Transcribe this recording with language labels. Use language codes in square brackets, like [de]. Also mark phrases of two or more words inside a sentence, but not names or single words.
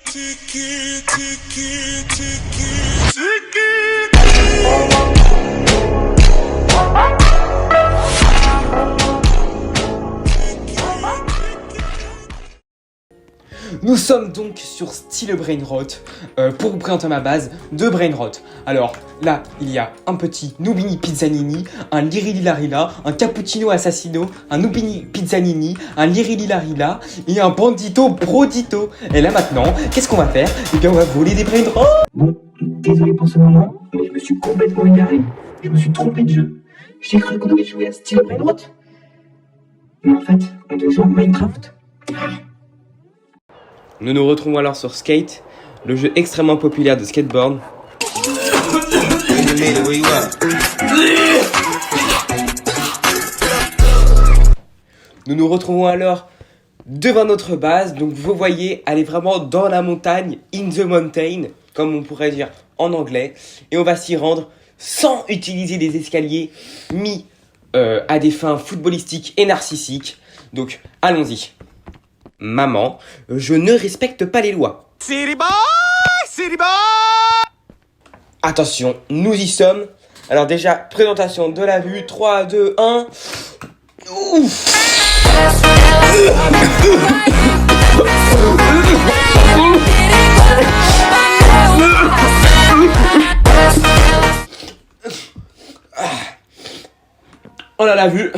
[fr] Nous sommes donc sur Style Brainrot pour vous présenter ma base de Brainrot. Alors là, il y a un petit Nubini Pizzanini, un Lirililarila, un Cappuccino Assassino, un Nubini Pizzanini, un Lirililarila et un Bandito Brodito. Et là maintenant, qu'est-ce qu'on va faire? Eh bien on va voler des Brainrot. Bon, désolé pour ce moment, mais je me suis complètement égaré. Je me suis trompé de jeu. J'ai cru qu'on devait jouer à Style Brainrot. Mais en fait, on doit jouer à Minecraft. Nous nous retrouvons alors sur Skate, le jeu extrêmement populaire de skateboard. Nous nous retrouvons alors devant notre base, donc vous voyez, elle est vraiment dans la montagne, [en] in the mountain, [fr] comme on pourrait dire en anglais, et on va s'y rendre sans utiliser des escaliers mis à des fins footballistiques et narcissiques. Donc allons-y. Maman, je ne respecte pas les lois. [en] City boy, city boy. [fr] Attention, nous y sommes. Alors déjà, présentation de la vue. 3, 2, 1. Ouf. Oh là, la vue.